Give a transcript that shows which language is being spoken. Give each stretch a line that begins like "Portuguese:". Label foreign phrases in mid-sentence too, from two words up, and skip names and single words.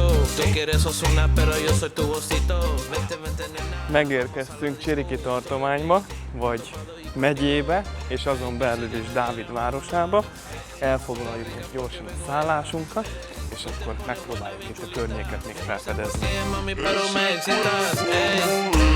Spanish: Tú quieres Ozuna, pero yo soy tu vocito. Vente, vente, nena.
Hungarian: Megérkeztünk Csiriki tartományba, vagy megyébe, és azon belül is Dávid városába. Elfoglaljuk most gyorsan a szállásunkat, és akkor megpróbáljuk itt a környéket még felfedezni.
Spanish: Mami, pero me excitas, ey.